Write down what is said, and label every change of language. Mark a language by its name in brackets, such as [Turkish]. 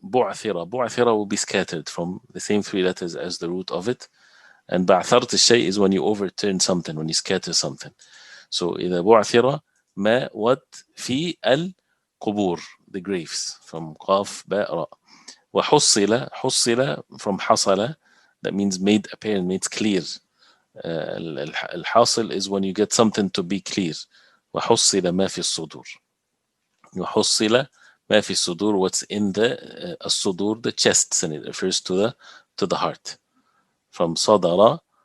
[English] بعثر, بعثر will be scattered from the same three letters as the root of it. And [Arabic] بعثرت الشيء [English] is when you overturn something, when you scatter something. So [Arabic] إذا بعثر ما, [English] what, [Arabic] في القبور, [English] the graves, from قاف باء راء. وحصل, حصل from حصل, that means made apparent, made clear. الحاصل is when you get something to be clear. [Arabic] وحصل ما في الصدور. وحصل ما في الصدور, [English] what's in the الصدور, the chests, and it refers to the heart. From صدر.